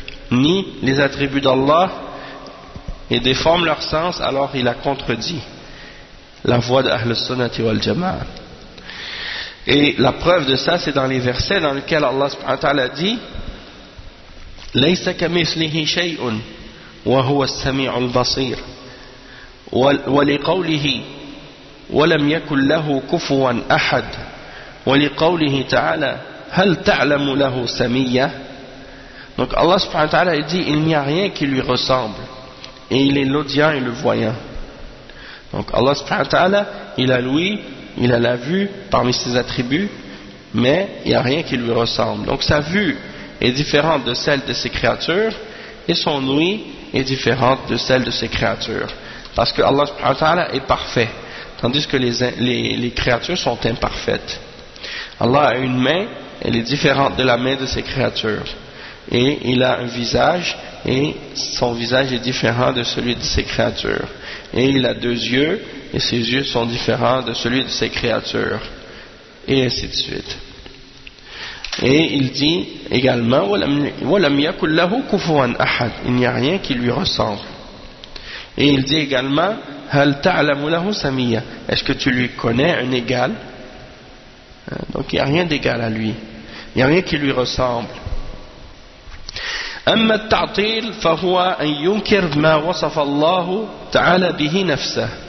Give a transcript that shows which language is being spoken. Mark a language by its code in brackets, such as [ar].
[fr] nie les attributs d'Allah et déforme leur sens, alors il a contredit la voie d'Ahl al-Sunnah wal Jama'ah. Et la preuve de ça, c'est dans les versets dans lesquels Allah subhanahu wa ta'ala dit [ar] لَيْسَ كَمِثْلِهِ شَيْءٌ وَهُوَ السَّمِيعُ الْبَصِيرُ وَلِقَوْلِهِ وَلَمْ يَكُنْ لَهُ كُفُوًا أَحَدٌ وَلِقَوْلِهِ تَعَالَى هَلْ تَعْلَمُ لَهُ سَمِيًّا. [fr] Donc Allah subhanahu wa ta'ala dit, il n'y a rien qui lui ressemble, et il est l'audient et le voyant. Donc Allah subhanahu wa ta'ala, il a l'ouïe, il a la vue parmi ses attributs, mais il n'y a rien qui lui ressemble. Donc sa vue est différente de celle de ses créatures, et son ouïe est différente de celle de ses créatures, parce que Allah subhanahu wa ta'ala est parfait, tandis que les créatures sont imparfaites. Allah a une main, elle est différente de la main de ses créatures, et il a un visage, et son visage est différent de celui de ses créatures, et il a deux yeux, et ses yeux sont différents de celui de ses créatures, et ainsi de suite. Et il dit également, [ar] وَلَمْ يَكُلْ لَهُ كُفُوًا أَحَدْ, [fr] il n'y a rien qui lui ressemble. Et il dit également, [ar] هَلْ تَعْلَمُ لَهُ سَمِيًّا, [fr] est-ce que tu lui connais un égal? Donc il n'y a rien d'égal à lui, il n'y a rien qui lui ressemble. [ar] أما التعطيل فهو أن ينكر ما وصف الله تعالى به نفسه.